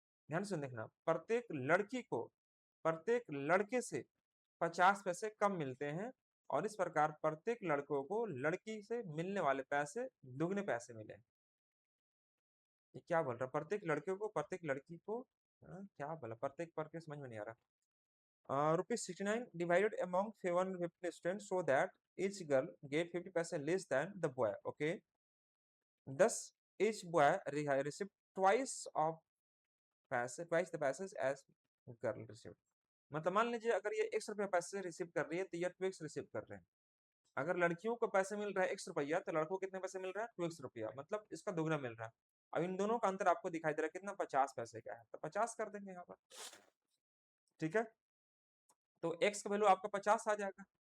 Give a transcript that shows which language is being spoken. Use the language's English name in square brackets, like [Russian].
[Hindi] ध्यान से देखना, प्रत्येक लड़की को प्रत्येक लड़के से 50 पैसे कम मिलते हैं, और इस प्रकार प्रत्येक लड़कों को लड़की से मिलने वाले पैसे दुगने पैसे मिले। ये क्या बोल रहा है, प्रत्येक लड़के को प्रत्येक लड़की को, क्या बोला, प्रत्येक पर के समझ में नहीं आ रहा। [English] ₹69 divided among 150 students so that each girl get 50% less than the boy. Okay, thus each boy received twice of पैसे, twice the पैसे as girl received। [Hindi] मतलब मान लीजिए अगर ये ₹100 पैसे रिसीव कर रही है तो ये 2x रिसीव कर रहे हैं। अगर लड़कियों को पैसे मिल रहा है ₹1 तो लड़कों को कितने पैसे मिल रहा है, ₹2x, मतलब इसका दोगुना मिल रहा है। अब इन दोनों का अंतर आपको दिखाई दे रहा है कितना, 50 पैसे का है, तो 50 कर देंगे यहाँ पर। ठीक है, तो x का वैल्यू आपका 50 आ जाएगा।